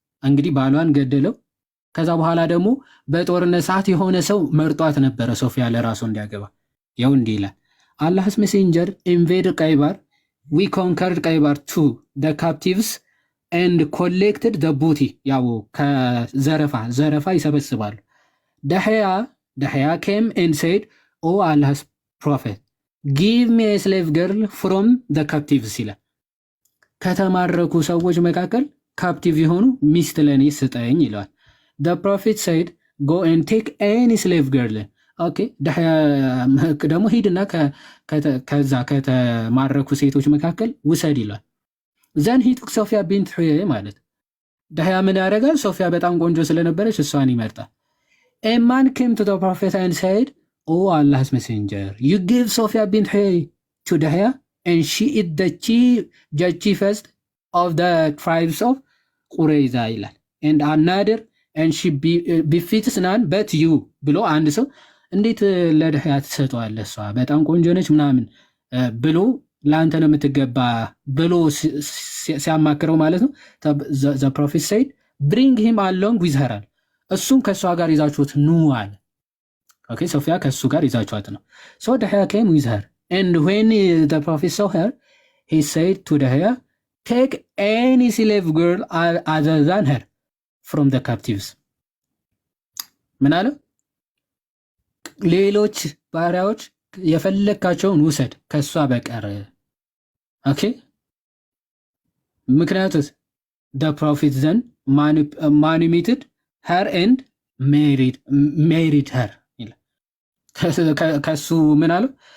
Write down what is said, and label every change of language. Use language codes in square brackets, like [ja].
[am] እንግዲህ ባሏን ገደለው። ከዛ በኋላ ደግሞ በጦርነት ሰዓት የሆነ ሰው መርጧት ነበረ ሶፊያ ለራሱ እንዲያገባ። ያው እንዲህ ይላል [en] Allah's messenger invaded Qaybar. We conquered Qaybar to the captives and collected the booty. [am] ያው ከዘረፋ ይሰበስባሉ። [en] Dahya came and said, Oh Allah's prophet, give me a slave girl from the captives [am] ይላል። ከተማረኩ ሰዎች መካከል ካፕቲቭ የሆኑ ሚስት ለኔ ስጠኝ ይለዋል። [en] The prophet said, go and take any slave girl. [am] Okay, ደግሞ ሂድና ከዛ ከተማረኩ ሴቶች መካከል ውሰድ ይለዋል። [en] ዘን ሂ ቱክ [am] ሶፊያ ቢንት ሑየይ ማለት ዳህያ ምን ያደርጋል? [en] ሶፊያ በጣም ቆንጆ ስለነበረች እሷን ይመርጣል። A man came to the prophet and said, "Oh Allah's messenger, you give Sophia bint Huyay to Dahya and she is the chiefest of the tribes of Qurayza [am] ይላል [en] and another and she befits none but you [am] ብሎ አንድ ሰው እንዴት ለዳህያ ትሰጠዋለህ? እሷ በጣም ቆንጆ ነች ምናምን ብሎ ለአንተ ነው የምትገባ ብሎ ሲያማክረው ማለት ነው። [en] the prophet said, bring him along with her [am] እሱም ከእሷ ጋር ይዛችሁት ኑ አለ። ኦኬ ሶፊያ ከእሱ ጋር ይዛችኋት ነው። [en] so Dahya came with her and when the prophet saw her he said to Dahya, take any slave girl other than her from the captives [am] ምን አለ? ሌሎች ባሪያዎች የፈለካቸውን ውሰድ ከእሷ በቀር። ኦኬ ምክንያቱስ [en] the prophet then manumitted her and married her [am] ከሱ ምን አለው?